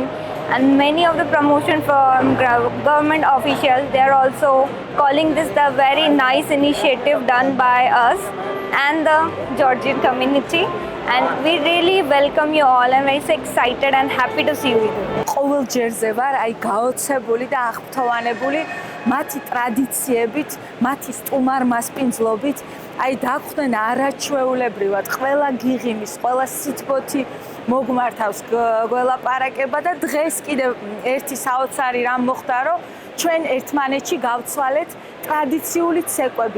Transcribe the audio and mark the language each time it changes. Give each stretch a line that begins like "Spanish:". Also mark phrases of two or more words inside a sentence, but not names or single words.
English: And many of the promotion from government officials, they are also calling this the very nice initiative done by us and the Georgian community. And we really welcome you all. I'm very excited and happy to see you with you.
Georgian: ყოველ ჯერზე ვარ აი გაოცებული და აღფრთოვანებული მათი ტრადიციებით, მათი სტუმარ-მასპინძლობით. აი დაგვხდნენ არაჩვეულებრივად ყველა გიღიმის, ყველა სიტბოთი მოგმართავს გველაპარაკება და დღეს კიდევ ერთი საოცარი რამ მოხდა, რომ ჩვენ ერთმანეთში გავცვალეთ ტრადიციული ცეკვები.